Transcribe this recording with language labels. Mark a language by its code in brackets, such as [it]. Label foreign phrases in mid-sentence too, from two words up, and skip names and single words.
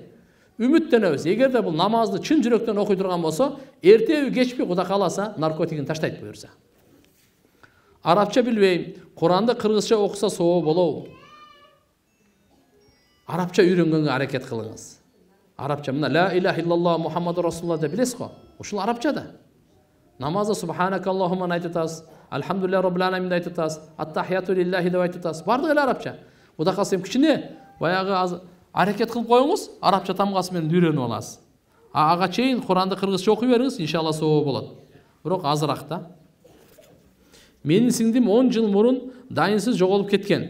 [ky] Үмүттөнөбүз. Эгерде бул намазды чын жүрөктөн окуй турган болсо, эртеби кечпи Кудай кааласа наркотигин таштайт буюрса. Арабча билбейм, Куранды кыргызча окуса соо болобу? Арабча үйрөнгөнгө аракет кылыңыз. Арабча мына [ar] لا إله إلا الله محمد رسول الله [ky] деп билесиз го? Ушул арабчада. Намазда субханакаллахумма айтып атасыз, [ar] الحمد لله رب العالمين [ky] айтып атасыз, [ar] التحيات لله [ky] деп айтып атасыз. Бардыгы эле арабча. Кудай калса кичине баягы аракет кылып коюңуз, арабча тамгасы менен үйрөнүп аласыз. Ага чейин Куранды кыргызча окуй бериңиз, иншалла соо болот. Бирок азыраак да. Менин сиңдим 10 жыл мурун дайынсыз жоголуп кеткен.